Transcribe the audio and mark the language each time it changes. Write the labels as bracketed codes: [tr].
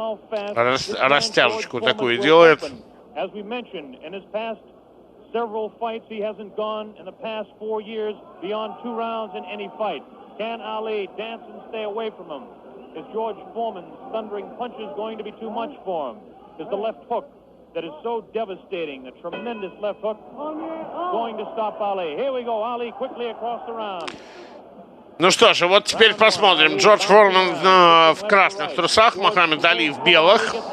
[ru] Растяжечку такую делает. [en] As we mentioned, in his past several fights, he hasn't gone in the past 4 years beyond 2 rounds in any fight. Can Ali dance and stay away from him? Is George Foreman's thundering punches going to be too much for him? Is the left hook that is so devastating, the tremendous left hook, going to stop Ali? Here we go, Ali quickly across the round. [ru] Ну что ж, вот теперь посмотрим. Джордж Форман в красных трусах, Мохаммед Али в белых.